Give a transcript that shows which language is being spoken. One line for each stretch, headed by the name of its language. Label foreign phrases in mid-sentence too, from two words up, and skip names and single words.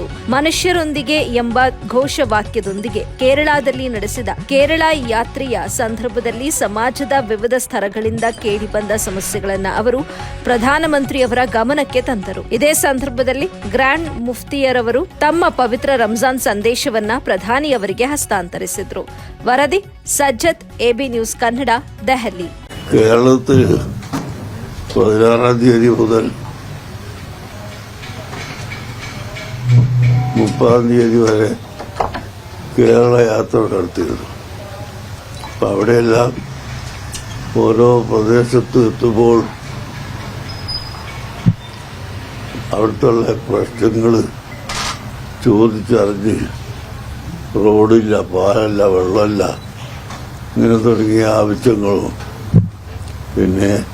Kannada: ಮನುಷ್ಯರೊಂದಿಗೆ ಎಂಬ ಘೋಷವಾಕ್ಯದೊಂದಿಗೆ ಕೇರಳದಲ್ಲಿ ನಡೆಸಿದ ಕೇರಳ ಯಾತ್ರೆಯ ಸಂದರ್ಭದಲ್ಲಿ ಸಮಾಜದ ವಿವಿಧ ಸ್ತರಗಳಿಂದ ಕೇಳಿಬಂದ ಸಮಸ್ಯೆಗಳನ್ನು ಅವರು ಪ್ರಧಾನಮಂತ್ರಿಯವರ ಗಮನಕ್ಕೆ ತಂದರು. ಇದೇ ಸಂದರ್ಭದಲ್ಲಿ ಗ್ರ್ಯಾಂಡ್ ಮುಫ್ತಿಯರವರು ತಮ್ಮ ಪವಿತ್ರ ರಂಜಾನ್ ಸಂದೇಶವನ್ನ ಪ್ರಧಾನಿಯವರಿಗೆ ಹಸ್ತಾಂತರಿಸಿದರು. ವರದಿ ಸಜ್ಜತ್, AB ന്യൂസ് കന്നഡ, ദഹലി.
Malayalam: കേരളത്തിൽ 16 തീയതി മുതൽ 30 തീയതി വരെ കേരള യാത്ര നടത്തിയിരുന്നു. അപ്പം അവിടെയെല്ലാം ഓരോ പ്രദേശത്ത് എത്തുമ്പോൾ അവിടുത്തെ പ്രശ്നങ്ങൾ ചോദിച്ചറിഞ്ഞ് റോഡില്ല, പാലല്ല, വെള്ളമില്ല, ഇങ്ങനെ തുടങ്ങിയ ആവശ്യങ്ങളും, പിന്നെ